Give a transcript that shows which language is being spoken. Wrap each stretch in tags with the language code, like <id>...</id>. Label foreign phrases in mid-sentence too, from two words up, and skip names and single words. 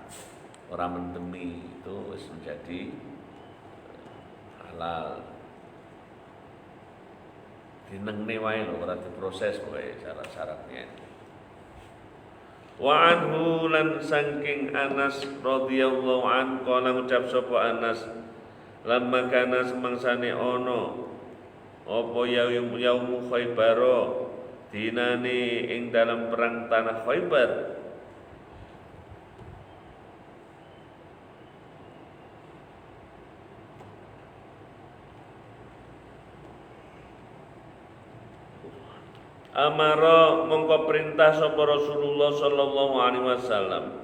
<jv>Ora mendemi itu wis</jv> <id>menjadi halal.</id> <jv>Dinengne wae lho ora diproses wae syarat-syaratnya.</jv> <ar>وعنه</ar> <jv>lan saking Anas</jv> <ar>رضي الله عن</ar> <jv>kala ngucap sapa Anas</jv> <ar>لما كان</ar> <jv>semangsane ana apa yaumu Khaybar dinane ing dalam perang tanah Khaybar amara mongko perintah sapa Rasulullah</jv> <ar>صلى الله عليه وسلم</ar>